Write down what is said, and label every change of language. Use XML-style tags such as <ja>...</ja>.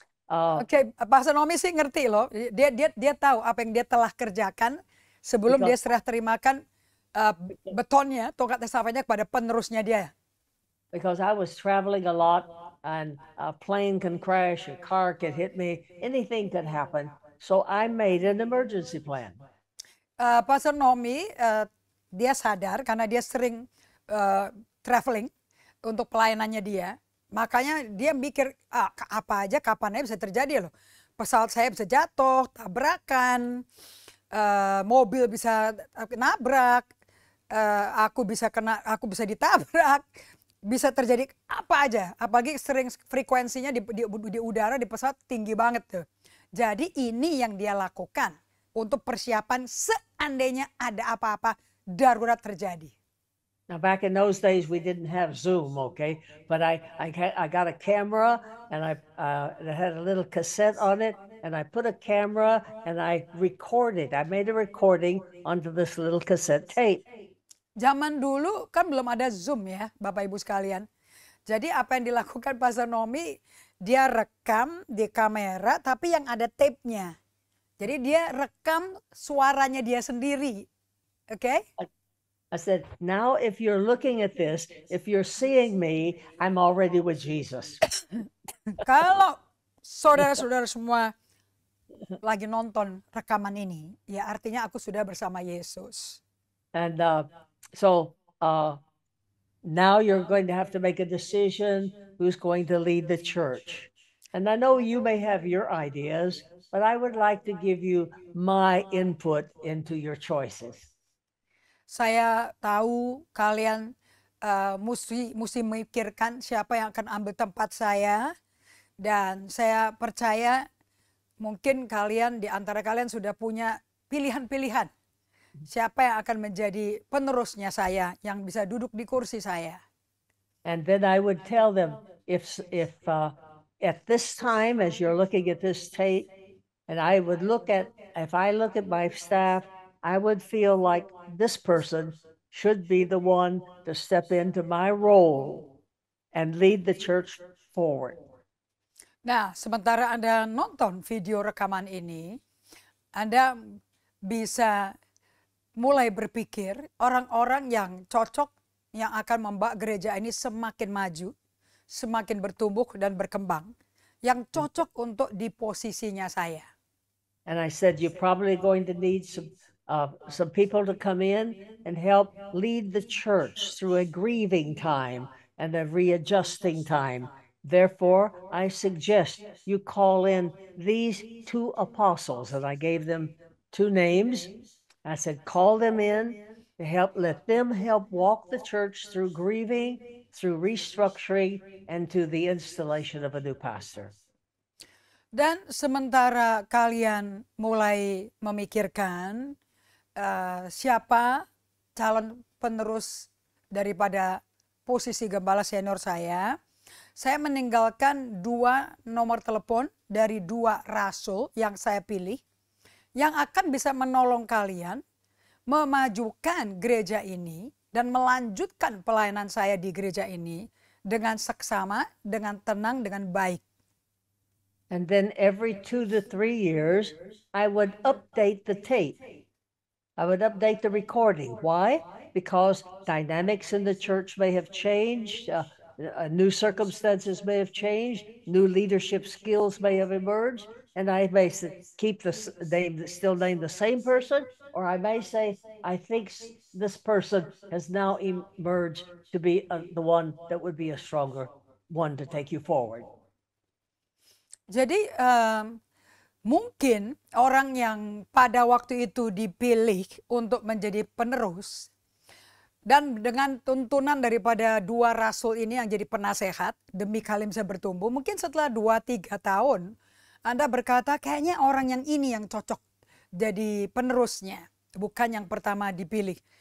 <id>Oke, Pastor Nomi sih ngerti loh. Dia tahu apa yang dia telah kerjakan sebelum dia serah terimakan betonnya, tongkat estafetnya kepada penerusnya dia.</id> <en>Because I was traveling a lot and a plane can crash, a car can hit me, anything can happen. So I made an emergency plan.</en> <id>Pastor Nomi, dia sadar karena dia sering traveling untuk pelayanannya dia. Makanya dia mikir, apa aja kapan aja bisa terjadi loh. Pesawat saya bisa jatuh, tabrakan, mobil bisa nabrak, aku bisa ditabrak, bisa terjadi apa aja. Apalagi sering frekuensinya di udara di pesawat tinggi banget tuh. Jadi ini yang dia lakukan untuk persiapan seandainya ada apa-apa darurat terjadi.</id> <en>Now back in those days we didn't have Zoom, okay? But I got a camera and I had a little cassette on it and I put a camera and I recorded. I made a recording onto this little cassette tape.</en> <id>Zaman dulu kan belum ada Zoom ya, Bapak Ibu sekalian. Jadi apa yang dilakukan Pastor Nomi, dia rekam di kamera tapi yang ada tape-nya. Jadi dia rekam suaranya dia sendiri. Oke?</id> <en>I said, now if you're looking at this, if you're seeing me, I'm already with Jesus.</en> <id>Kalau saudara-saudara semua lagi nonton rekaman ini, ya artinya aku sudah bersama Yesus.</id> <en>And so now you're going to have to make a decision who's going to lead the church. And I know you may have your ideas, but I would like to give you my input into your choices.</en> <id>Saya tahu kalian mesti memikirkan siapa yang akan ambil tempat saya. Dan saya percaya mungkin kalian di antara kalian sudah punya pilihan-pilihan. Siapa yang akan menjadi penerusnya saya yang bisa duduk di kursi saya.</id> <en>And then I would tell them if at this time, as you're looking at this tape, and I would if I look at my staff, I would feel like this person should be the one to step into my role and lead the church forward.</en> <id>Nah, sementara Anda nonton video rekaman ini, Anda bisa mulai berpikir orang-orang yang cocok yang akan membawa gereja ini semakin maju, semakin bertumbuh dan berkembang, yang cocok untuk di posisinya saya.</id> <en>And I said, you're probably going to need some people to come in and help lead the church through a grieving time and a readjusting time. Therefore, I suggest you call in these two apostles, and I gave them two names. I said, call them in to let them help walk the church through grieving, through restructuring, and to the installation of a new pastor.</en> <id>Dan sementara kalian mulai memikirkan siapa calon penerus daripada posisi gembala senior saya meninggalkan 2 nomor telepon dari 2 rasul yang saya pilih yang akan bisa menolong kalian memajukan gereja ini dan melanjutkan pelayanan saya di gereja ini dengan seksama, dengan tenang, dengan baik.</id> <en>And then every 2 to 3 years, I would update the tape. I would update the recording. Why? Because dynamics in the church may have changed. New circumstances may have changed, new leadership skills may have emerged, and I may keep still name the same person, or I may say, I think this person has now emerged to be the one that would be a stronger one to take you forward.</en> <id>Jadi mungkin orang yang pada waktu itu dipilih untuk menjadi penerus, dan dengan tuntunan daripada 2 rasul ini yang jadi penasehat demi kalian bisa bertumbuh, mungkin setelah 2-3 tahun Anda berkata kayaknya orang yang ini yang cocok jadi penerusnya, bukan yang pertama dipilih.</id>